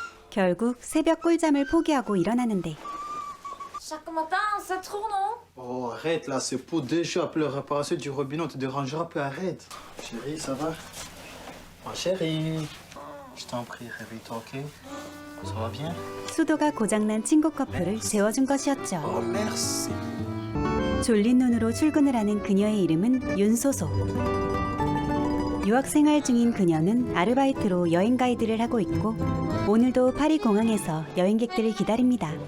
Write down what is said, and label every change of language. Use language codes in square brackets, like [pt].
[ko] 결국 새벽 꿀잠을 포기하고 일어나는데 [fr] Chaque matin, c'est trop, non? Oh, arrête là, c'est pour déjà appeler le réparateur du robinet, on te dérangera plus, arrête. Chérie, ça va? Ma chérie, je t'en prie, réveille-toi, ok? Ça va bien? [ko] 수도가 고장난 친구 커플을 재워준 것이었죠. [fr] Oh, merci. [ko] 졸린 눈으로 출근을 하는 그녀의 이름은 윤소소. 유학 생활 중인 그녀는 아르바이트로 여행 가이드를 하고 있고 오늘도 파리 공항에서 여행객들을 기다립니다.